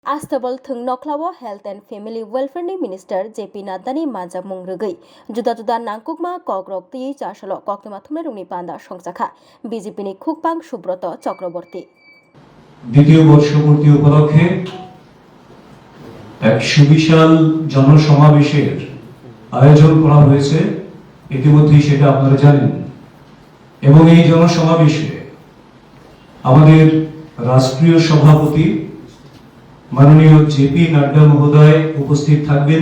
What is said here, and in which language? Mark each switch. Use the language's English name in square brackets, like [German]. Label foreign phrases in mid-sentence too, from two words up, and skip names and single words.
[Kok Borok] Astable thung noklawo Health and Family Welfare ni Minister JP Nadda ni manjak mung rwgui juda nangkukma kogrok tui chasalo koknima thumna rungni panda songjakha BJP ni Khukpang Subrata Chakraborty [Bangla] দ্বিতীয় বর্ষপূর্তি উপলক্ষে এক সুবিশাল জনসমাবেশের আয়োজন করা হয়েছে। ইতিমধ্যেই সেটা আপনারা জানেন এবং এই জনসমাবেশে আমাদের রাষ্ট্রীয় সভাপতি মাননীয় জেপি নাড্ডা মহোদয় উপস্থিত থাকবেন।